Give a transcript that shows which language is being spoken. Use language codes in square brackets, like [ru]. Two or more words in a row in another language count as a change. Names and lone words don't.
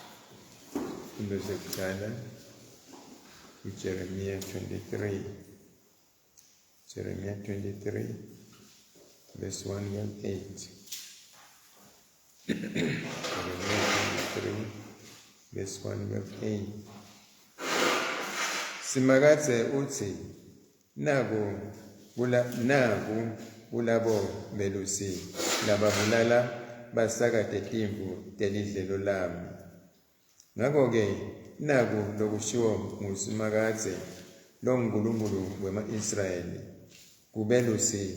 [ss] Into zokuqala uJeremiya 23 [en] Jeremiah 23, verse 1 and 8. Jeremiah 23, verse 1 and 8. [ss] Simakatse uthi naku kulabo belusi lababulala basakade timvu telidlelo lami. Ngakho-ke naku lokushiwo nguSimakatse loNkulunkulu wema-Israyeli kubelusi